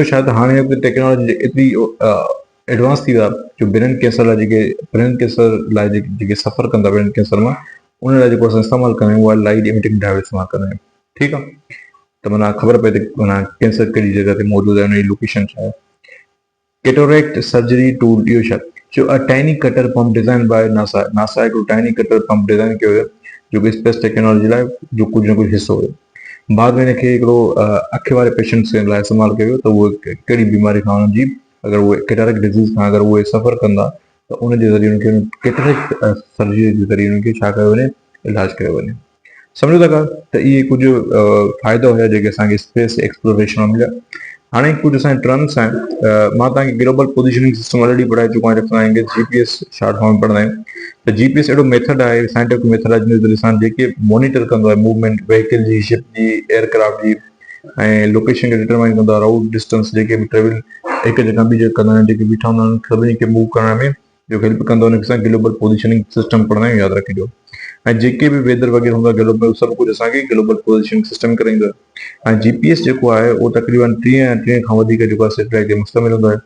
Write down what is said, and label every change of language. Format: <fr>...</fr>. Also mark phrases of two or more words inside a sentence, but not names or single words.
<sd>पोइ थींदो छा त हाणे टेक्नोलॉजी एतिरी एडवांस थी विया जो</sd> <en>brain cancer</en> <sd>लाइ</sd> <en>brain cancer</en> <sd>लाइ सफ़र कंदा</sd> <en>brain cancer</en> <sd>मां उन लाइ जेको असां इस्तेमालु कंदा आहियूं उहा</sd> <en>light emitting diode</en> <sd>इस्तेमालु कंदा आहियूं। ठीकु आहे, त माना ख़बर पए थी माना कैंसर कहिड़ी जॻह ते मौजूदु आहे, हुनजी लोकेशन छा आहे।</sd> <en>Cataract surgery tool</en> <sd>इहो छा जो</sd> <en>a tiny cutter pump design by NASA.</en> <sd>नासा हिकिड़ो</sd> <en>tiny cutter pump design</en> <sd>कयो हुयो जो कि</sd> <en>space technology</en> <sd>लाइ जो कुझु न कुझु हिसो हुयो। बाद में हिनखे हिकिड़ो अखि वारे पेशेंट्स लाइ इस्तेमालु कयो त उहे कहिड़ी बीमारी खां हुननि जी अगरि उहे</sd> <en>cataract disease</en> <sd>खां अगरि उहे सफ़र कंदा त उन जे ज़रिए उनखे</sd> <en>cataract surgery</en> <sd>जे ज़रिए उनखे छा कयो वञे, इलाजु कयो वञे। सम्झो था त इहे कुझु फ़ाइदा हुया जेके असांखे</sd> <en>space exploration</en> <sd>में मिलिया। हाणे कुझु असांजे टर्म्स आहिनि, मां तव्हांखे</sd> <en>global positioning system already</en> <sd>पढ़ाए चुको आहियां, असांखे</sd> <en>GPS short form</en> <sd>में पढ़ंदा आहियूं। त जीपीएस अहिड़ो मेथड आहे</sd> <en>scientific method</en> <sd>आहे जिन ज़रिए सां जेके मॉनिटर कंदो आहे</sd> <en>movement vehicle</en> <sd>जी, शिप जी, एयरक्राफ्ट जी ऐं लोकेशन खे डिटरमाइन कंदो आहे,</sd> <en>route distance</en> <sd>जेके बि ट्रेवल हिकु जॻह ॿी जॻह कंदा आहिनि, जेके बीठा हूंदा आहिनि सभिनी खे मूव करण में जो हेल्प कंदो आहे, हुनखे असां</sd> <en>global positioning system</en> <sd>पढ़ंदा आहियूं, यादि रखिजो। ऐं जेके बि वेदर वग़ैरह हूंदो आहे ग्लोबल सभु कुझु असांखे</sd> <en>global positioning system</en> <sd>कराईंदो आहे। ऐं जीपीएस जेको आहे उहो तक़रीबन 30 खां वधीक जेको आहे सैटेलाइट ते मुश्तमिल हूंदो आहे।</sd>